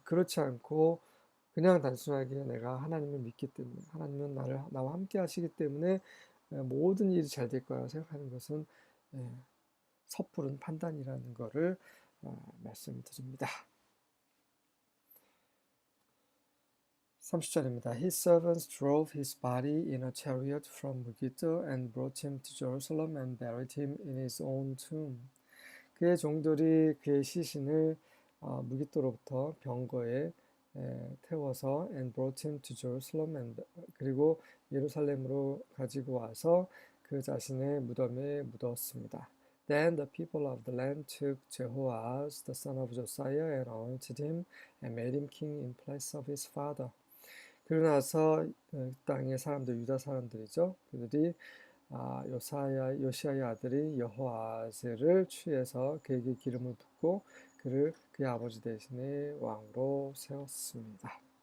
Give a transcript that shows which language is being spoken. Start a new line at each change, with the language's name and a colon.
Korean: 그렇지 않고 그냥 단순하게 내가 하나님을 믿기 때문에 하나님은 나와 함께 하시기 때문에 모든 일이 잘 될 거라고 생각하는 것은 섣부른 판단이라는 것을 말씀드립니다. 30절입니다.
English: His servants drove his body in a chariot from Megiddo and brought him to Jerusalem and buried him in his own tomb.
Korean: 그의 종들이 그의 시신을 무깃도로부터 병거에 태워서
English: and brought him to Jerusalem and
Korean: 그리고 예루살렘으로 가지고 와서 그 자신의 무덤에 묻었습니다.
English: Then the people of the land took Jehoahaz the son of Josiah and anointed him and made him king in place of his father.
Korean: 그러고 나서 땅의 사람들, 유다 사람들이죠. 그들이 요시아의 아들이 여호아스를 취해서 그에게 기름을 붓고 그를 그의 아버지 대신에 왕으로 세웠습니다.